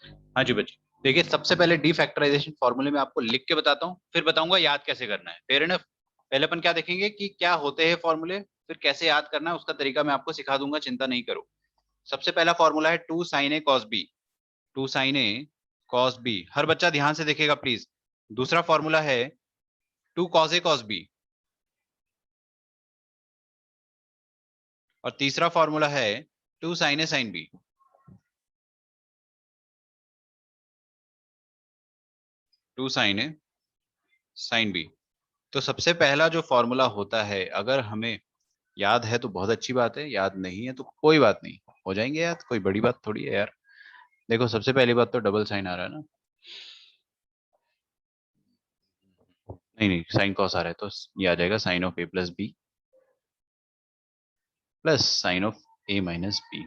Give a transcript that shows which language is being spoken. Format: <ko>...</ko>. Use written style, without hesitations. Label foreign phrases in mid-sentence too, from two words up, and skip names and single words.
<hi>हाँ जी बच्चे, देखिए सबसे पहले</hi> <en>de factorization</en> <hi>फॉर्मूले में आपको लिख के बताता हूँ, फिर बताऊंगा याद कैसे करना है।</hi> <en>fair enough.</en> <hi>पहले अपन क्या देखेंगे कि क्या होते हैं फॉर्मूले, फिर कैसे याद करना है उसका तरीका मैं आपको सिखा दूंगा, चिंता नहीं करो। सबसे पहला फॉर्मूला है 2</hi> <en>sin a cos b।</en> <hi>2</hi> <en>sin a cos b,</en> <hi>हर बच्चा ध्यान से देखेगा प्लीज। दूसरा फॉर्मूला है 2</hi> <en>cos a cos b,</en> <hi>और तीसरा फॉर्मूला है 2</hi> <en>sin a sin b। 2 sin a sin b।</en> <hi>तो सबसे पहला जो फॉर्मूला होता है, अगर हमें याद है तो बहुत अच्छी बात है, याद नहीं है तो कोई बात नहीं, हो जाएंगे याद, कोई बड़ी बात थोड़ी है यार। देखो सबसे पहली बात तो</hi> <en>double sine</en> <hi>आ रहा है ना, नहीं नहीं</hi> <en>sine cos</en> <hi>आ रहा है, तो ये आ जाएगा</hi> <en>sine of a plus b plus sine of a minus b.</en>